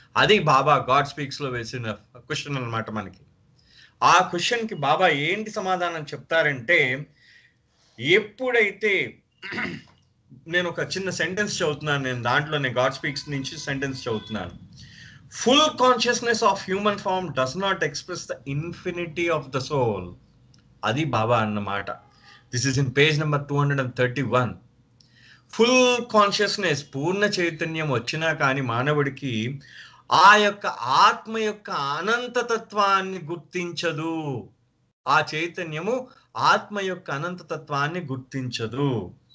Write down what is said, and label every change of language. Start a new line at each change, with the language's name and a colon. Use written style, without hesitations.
Telugu: అది బాబా God speaks లో వేసిన క్వశ్చన్ అన్నమాట. మనకి ఆ క్వశ్చన్ కి బాబా ఏంటి సమాధానం చెప్తారంటే, ఎప్పుడైతే నేను ఒక చిన్న సెంటెన్స్ చదువుతున్నాను, నేను దాంట్లోనే గాడ్ స్పీక్స్ నుంచి సెంటెన్స్ చదువుతున్నాను.
English: Full consciousness of human form does not express the infinity of the soul.
Telugu: Adi Baba annamata.
English: This is in page number 231. Full consciousness,
Telugu: పూర్ణ చైతన్యం వచ్చినా కానీ మానవుడికి ఆ యొక్క ఆత్మ యొక్క అనంతతత్వాన్ని గుర్తించదు. ఆ చైతన్యము ఆత్మ యొక్క అనంతతత్వాన్ని గుర్తించదు.